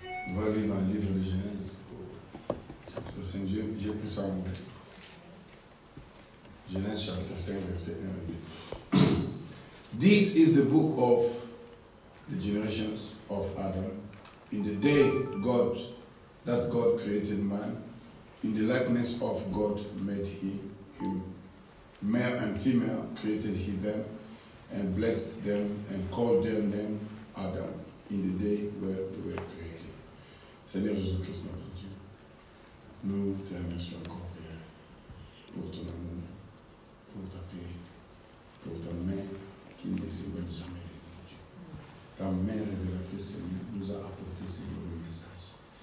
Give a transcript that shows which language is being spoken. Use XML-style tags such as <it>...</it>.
<fr>On va lire dans le livre de Genèse, chapitre 5, j'ai pris ça en anglais. Genèse chapitre 5, verset 1 à 2.</fr> <en>This is the book of the generations of Adam. In the day that God created man, in the likeness of God made he him. Male and female created he them, and blessed them, and called their name Adam, in the day where they were created.</en> <fr>Seigneur Jésus-Christ, notre Dieu, nous te remercions encore, Père, pour ton amour, pour ta paix, pour ta main qui ne s'éloigne jamais de nous, Dieu. Ta main révélatrice, Seigneur, nous a apporté ce nouveau message.</fr>